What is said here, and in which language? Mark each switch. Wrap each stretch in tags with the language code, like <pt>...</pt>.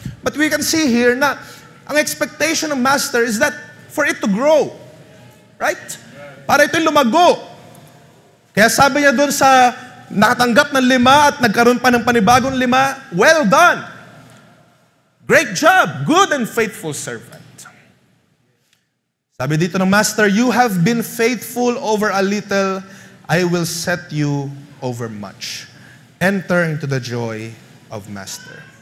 <en>But we can see here</en> <tl>na ang</tl> <en>expectation ng master is that for it to grow. Right?</en> <tl>Para ito'y lumago. Kaya sabi niya doon sa nakatanggap ng 5 at nagkaroon pa ng panibagong 5,</tl> <en>well done. Great job, good and faithful servant.</en> <tl>Sabi dito ng master,</tl> <en>you have been faithful over a little, I will set you over much. Enter into the joy of master.</en>